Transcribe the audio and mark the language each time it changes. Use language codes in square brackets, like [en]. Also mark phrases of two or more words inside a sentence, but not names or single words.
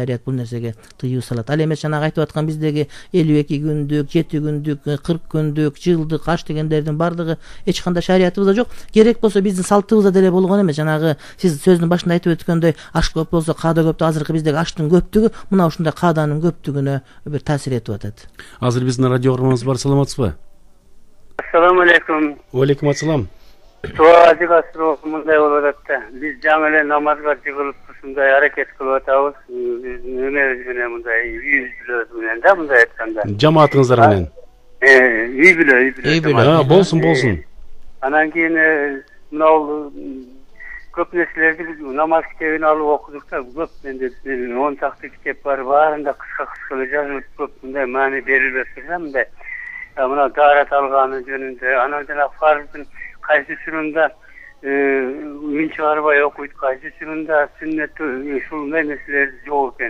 [ky] Шарият бул нерсеге тыюу салат. Ал эмес жанагы айтып аткан биздеги 52 күндүк, 7 күндүк, 40 күндүк, жылдык аш дегендердин бардыгы эч кандай шариятыбызда жок. Керек болсо биздин салтыбызда деле болгон эмес. Жанагы сиз сөздүн башында айтып өткөндөй, аш көп болсо каада көп деп, азыркы биздеги аштын көптүгү мына ушундай кааданын көптүгүнө бир таасир этип атат. Азыр биздин радио угарманыбыз бар, саламатсызбы? [ar] السلام عليكم. عليكم السلام. [ky] Туажыга суроо мындай болуп атат да. Биз жаңы эле намазга жыгылып ушундай аракет кылып атабыз. Эмебиз менен мындай үй бүлөбүз менен да, мындай айтканда. Жамаатыңыздар менен. Үй бүлө. Болсун. Анан кийин мына көп нерселерди намаз китебин алып окудук да, көп менде 10 чакты китеп бар, баарында кыска эле жазылып, көп мындай маани берилбеп турса, мындай мына даарат алганы жөнүндө, анан жана фарздын кайсысында үн чыгарбай окуйт, кайсысында сүннет, ушундай нерселер жок экен.